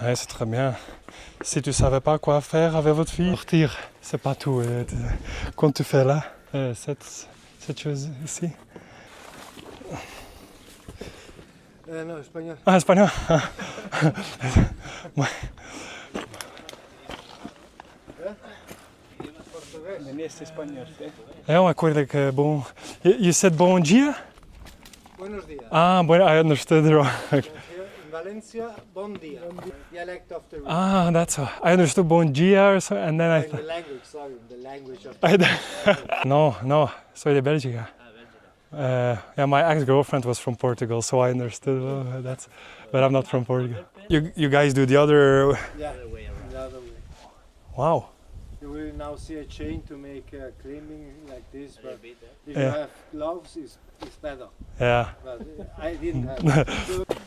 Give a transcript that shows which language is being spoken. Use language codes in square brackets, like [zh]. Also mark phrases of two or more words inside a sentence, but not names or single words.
[fr] Ouais, c'est très bien. Si tu savais pas quoi faire avec votre fille, sortir, c'est pas tout. Quand tu fais là, cette chose ici. Non, espagnol. Ah, espagnol. Ouais. [nl] Meneer espagnol. Ja, maar ik hoorde like, bon. [en] You said [ca] bon dia? [es] Buenos días. [en] Ah, bon, I understood it wrong. Here in Valencia, [ca] bon dia. [en] Dialect of the region. Ah, that's all. I understood [ca] bon dia [en] or so, and then I The thought... language, sorry, the language of the [es] No, soy de Bélgica. [en] Yeah, my ex-girlfriend was from Portugal, so I understood but I'm not from Portugal. You guys do the other... Yeah, the other way. Wow. You will now see a chain to make cleaning like this, but if Yeah. you have gloves, it's better. Yeah. But I didn't have.